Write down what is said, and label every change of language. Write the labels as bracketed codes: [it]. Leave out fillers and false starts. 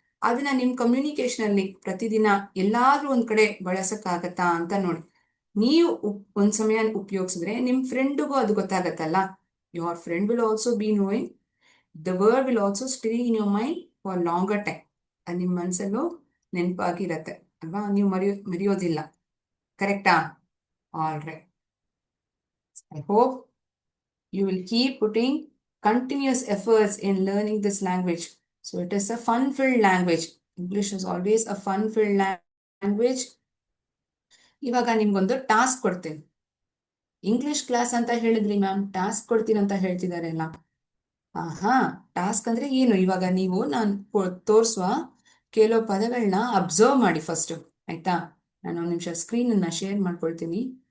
[kn] ಅದನ್ನ ನಿಮ್ ಕಮ್ಯುನಿಕೇಶನ್ ಅಲ್ಲಿ ಪ್ರತಿದಿನ ಎಲ್ಲಾದ್ರೂ ಒಂದ್ ಕಡೆ ಬಳಸಕ್ಕಾಗತ್ತಾ ಅಂತ ನೋಡಿ. ನೀವು ಒಂದ್ ಸಮಯ ಉಪಯೋಗಿಸಿದ್ರೆ ನಿಮ್ ಫ್ರೆಂಡ್ಗೂ ಅದು ಗೊತ್ತಾಗತ್ತಲ್ಲ. [en] Your friend will also be knowing, the word will also stay in your mind for longer time. [kn] ಅದು ನಿಮ್ಮ ಮನಸ್ಸಲ್ಲೂ ನೆನಪಾಗಿರತ್ತೆ ಅಲ್ವಾ? ನೀವು ಮರೆಯೋದಿಲ್ಲ. ಕರೆಕ್ಟಾ? All right. [en] I hope you will keep putting continuous efforts in learning this language. So it is a fun-filled language. English is always a fun-filled language. [kn] ಇವಾಗ ನಿಮ್ಗೊಂದು task ಕೊಡ್ತೀನಿ. English class ಅಂತ ಹೇಳಿದ್ರಿ ಮ್ಯಾಮ್, ಟಾಸ್ಕ್ ಕೊಡ್ತೀನಿ ಅಂತ ಹೇಳ್ತಿದ್ದಾರೆ ಅಲ್ಲ. ಆಹಾ, ಟಾಸ್ಕ್ ಅಂದ್ರೆ ಏನು? ಇವಾಗ ನೀವು ನಾನು ತೋರಿಸುವ ಕೆಲವು ಪದಗಳನ್ನ ಅಬ್ಸರ್ವ್ ಮಾಡಿ ಫಸ್ಟ್. ಆಯ್ತಾ? ನಾನು ಒಂದು ನಿಮಿಷ ಸ್ಕ್ರೀನ್ ಅನ್ನ ಶೇರ್ ಮಾಡ್ಕೊಳ್ತೀನಿ.